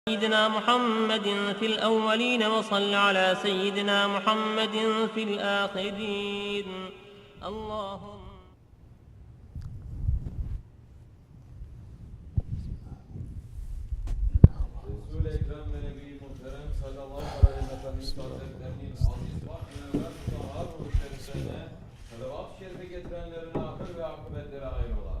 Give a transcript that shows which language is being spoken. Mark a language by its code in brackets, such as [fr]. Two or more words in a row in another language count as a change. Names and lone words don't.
[ar] سيدنا محمد في الأولين وصل على سيدنا محمد في الآخرين اللهم [tr] Resul-i Ekrem ve Nebi-i Muhterem [ar] صلى الله عليه وسلم [tr] hazretlerinin aziz vahdine ve mutahhar ruh şeriflerine salavat-ı şerife getirenlerin ahir ve akıbetleri hayrola.